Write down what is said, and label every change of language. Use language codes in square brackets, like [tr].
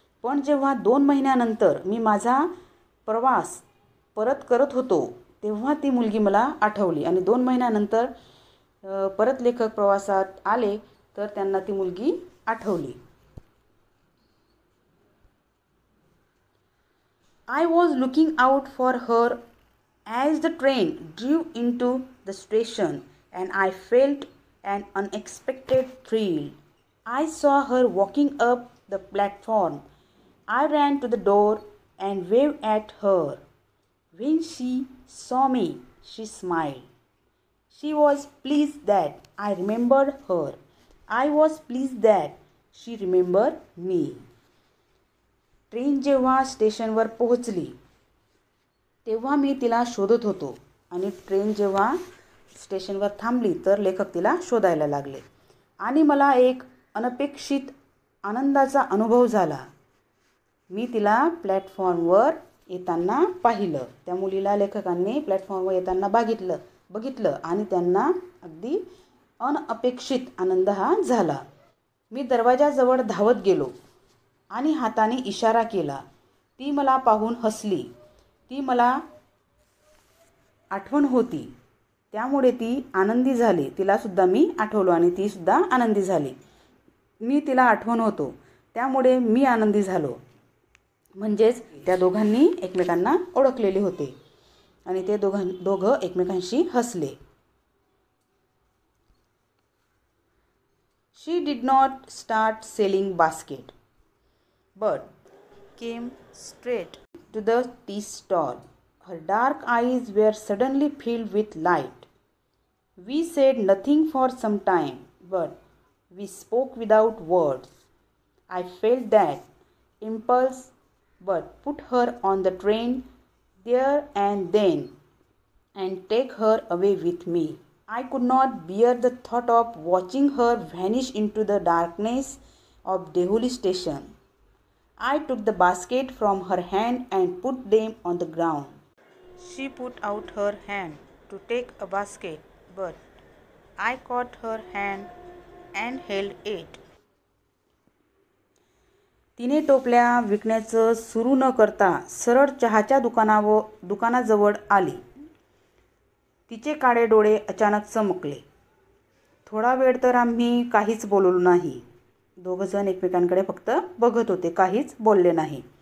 [mr] पण जेव्हा 2 महिन्यानंतर मी माझा प्रवास परत करत होतो तेव्हा ती मुलगी मला आठवली आणि 2 महिन्यानंतर परत लेखक प्रवासात आले तर त्यांना ती मुलगी आठवली. [en] I was looking out for her as the train drew into the station and I felt an unexpected thrill. I saw her walking up the platform. I ran to the door and waved at her. When she saw me, she smiled. She was pleased that I remembered her. I was pleased that she remembered me. [mr] Train जेव्हा स्टेशनवर पोहोचली तेव्हा मी तिला शोधत होतो आणि train जेव्हा स्टेशनवर थांबली तर लेखक तिला शोधायला लागले आणि मला एक अनपेक्षित आनंदाचा अनुभव झाला. मी तिला प्लॅटफॉर्मवर येताना पाहिलं. त्या मुलीला लेखकांनी प्लॅटफॉर्मवर येताना बघितलं आणि त्यांना अगदी अनपेक्षित आनंद हा झाला. मी दरवाजाजवळ धावत गेलो आणि हाताने इशारा केला. ती मला पाहून हसली. ती मला आठवण होती, त्यामुळे ती आनंदी झाली. तिलासुद्धा मी आठवलो आणि तीसुद्धा आनंदी झाली. मी तिला आठवण होतो, त्यामुळे मी आनंदी झालो. म्हणजेच त्या दोघांनी एकमेकांना ओळखलेले होते आणि ते दोघं एकमेकांशी हसले. [en] She did not start selling basket, but came straight to the tea stall. Her dark eyes were suddenly filled with light. We said nothing for some time, but we spoke without words. I felt that impulse, but put her on the train there and then and take her away with me. I could not bear the thought of watching her vanish into the darkness of Deholi station. I took the basket from her hand and put them on the ground. She put out her hand to take a basket, but I caught her hand and held it. [mr] तिने टोपल्या विकण्याचं सुरू न करता सरळ चहाच्या दुकानाजवळ आली. तिचे काळे डोळे अचानक चमकले. थोडा वेळ तर आम्ही काहीच बोललो नाही. दोघंजण एकमेकांकडे फक्त बघत होते, काहीच बोलले नाही.